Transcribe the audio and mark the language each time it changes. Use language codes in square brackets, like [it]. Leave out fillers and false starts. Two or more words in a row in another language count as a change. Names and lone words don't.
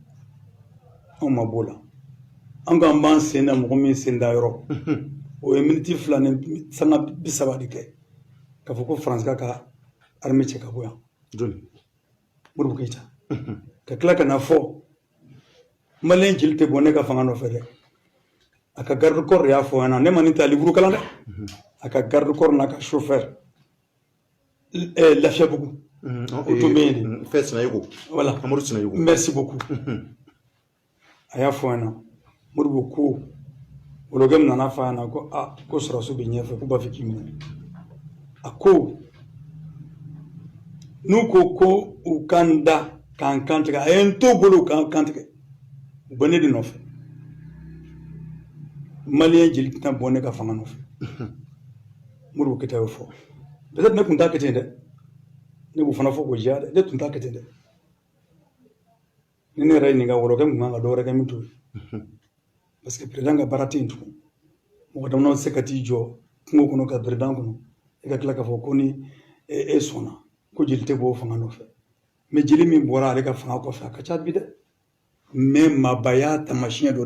[bm] an k'an b'an sen da mɔgɔ min sen da yɔrɔ o ye miniti 2 ni sanga 30 de kɛ k'a fɔ ko France ka armée cɛ ka bɔ yan Modibo Keyita ka tila ka na fɔ maliyɛn jeli tɛ bɔ ne ka fanga nɔfɛ dɛ a ka [fr] garde corps [bm] de y'a fɔ ɲɛna ne ma nin ta liburu kalan dɛ a ka [fr] garde corps [bm] n'a ka chauffeur Lafiyabugu o tun bɛ yen de fɛ Sinayogo [fr] voilà [bm] Amadu Sinayogo [fr] merci beaucoup [bm] a y'a fɔ ɲɛna Modibo ko wolokɛ min nana fɔ a ɲɛna ko ko sɔrɔsiw bɛ ɲɛfɛ k'u b'a fɛ k'i minɛ a ko n'u ko u kan da k'an kantigɛ a ye n to bolo k'an kantigɛ u bɛ ne de nɔfɛ maliyɛn jeli tɛna bɔ ne ka fanga nɔfɛ Modibo Keyita y'o fɔ peut-être ne tun t'a kɛ ten dɛ ne b'o fana fɔ k'o diya dɛ ne tun t'a kɛ ten dɛ ni ne yɛrɛ ye nin ka wɔlɔkɛ min kan ka dɔ wɛrɛ kɛ min t'o ye [fr] parce que [bm] président ka baara tɛ yen tugun mɔgɔ dama tɛ se ka t'i jɔ kungo kɔnɔ ka président kɔnɔ i ka tila k'a fɔ ko ni e sɔnna ko jeli tɛ bɔ o fanga nɔfɛ mais jeli min bɔra ale ka fanga kɔfɛ a ka ca bi dɛ mais mabaya taamasiyɛn dɔ